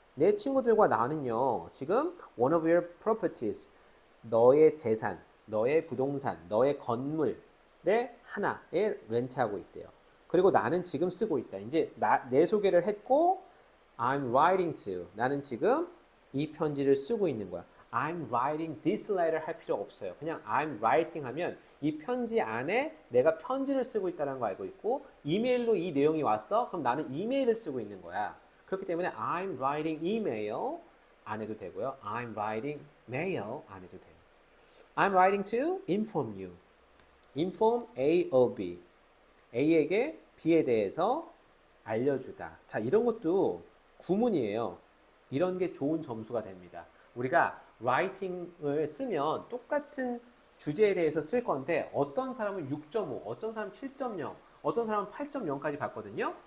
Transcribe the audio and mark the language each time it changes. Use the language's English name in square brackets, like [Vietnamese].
[Korean] 내 친구들과 나는요, 지금 [English] one of your properties. [Korean] 너의 재산, 너의 부동산, 너의 건물의 하나에 렌트하고 있대요. 그리고 나는 지금 쓰고 있다. 이제 내 소개를 했고, [English] I'm writing to. [Korean] 나는 지금 이 편지를 쓰고 있는 거야. [English] I'm writing this letter 할 필요 없어요. [Korean] 그냥 [English] I'm writing [Korean] 하면 이 편지 안에 내가 편지를 쓰고 있다는 거 알고 있고, 이메일로 이 내용이 왔어? 그럼 나는 이메일을 쓰고 있는 거야. 그렇기 때문에 [English] I'm writing email [Korean] 안 해도 되고요. [English] I'm writing mail [Korean] 안 해도 돼요. [English] I'm writing to inform you. inform A of B. [Korean] A에게 B에 대해서 알려주다. 자, 이런 것도 구문이에요. 이런 게 좋은 점수가 됩니다. 우리가 writing을 쓰면 똑같은 주제에 대해서 쓸 건데 어떤 사람은 6.5, 어떤 사람은 7.0, 어떤 사람은 8.0까지 갔거든요.